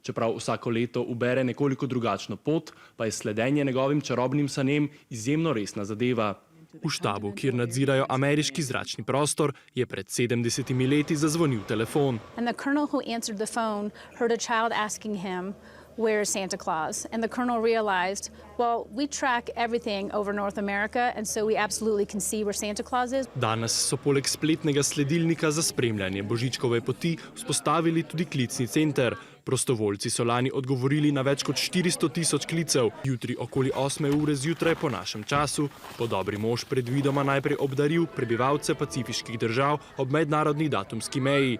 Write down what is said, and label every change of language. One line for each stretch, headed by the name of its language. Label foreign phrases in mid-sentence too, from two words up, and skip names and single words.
Slovenian: Čeprav vsako leto ubere nekoliko drugačno pot, pa je sledenje njegovim čarobnim sanjem izjemno resna zadeva. V štabu, kjer nadzirajo ameriški zračni prostor, je pred 70 leti zazvonil telefon.
English: And the colonel who answered the phone heard a child asking him, "Where is Santa Claus?" And the colonel realized, well, we track everything over North America, and so we absolutely can see where Santa Claus is.
Slovenian: Danes so poleg spletnega sledilnika za spremljanje božičkove poti vzpostavili tudi klicni center. Prostovoljci so lani odgovorili na več kot 400 000 klicev. Jutri okoli 8. ure zjutraj po našem času bo dobri mož predvidoma najprej obdaril prebivalce pacifiških držav ob mednarodni datumski meji.